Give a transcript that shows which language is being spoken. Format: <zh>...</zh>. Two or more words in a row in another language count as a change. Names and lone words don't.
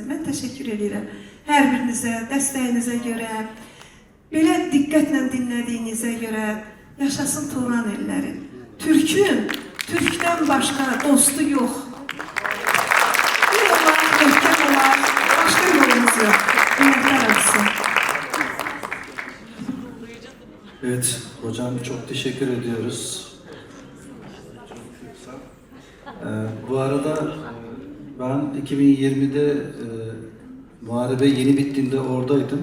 <az>Mən təşəkkür edirəm hər birinizə, dəstəyinizə görə, belə diqqətlə dinlədiyinizə görə. Yaşasın Turan elləri. Türkün, Türkdən başqa dostu yox. Bir olar, möhkəm olar, başqa yolumuz yox. Ümidlər arası.</az> <tr>Evet, hocam çok teşekkür ediyoruz. Bu arada ben 2020'de muharebe yeni bittiğinde oradaydım.</tr>